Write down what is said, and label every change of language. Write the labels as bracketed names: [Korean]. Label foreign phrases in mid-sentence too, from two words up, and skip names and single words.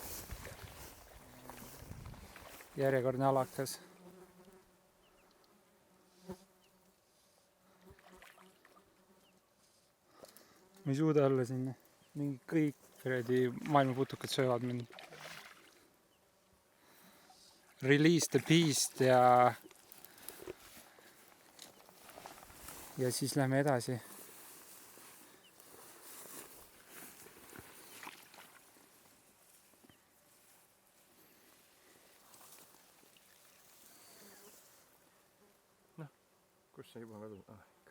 [Estonian] Järjekordne alakas. Ma ei suuda olla sinna. Mingi kõik maailmaputukad söövad mind. [English] Release the beast [Estonian] ja siis lähme edasi. Kus see juba kadus? Ikka.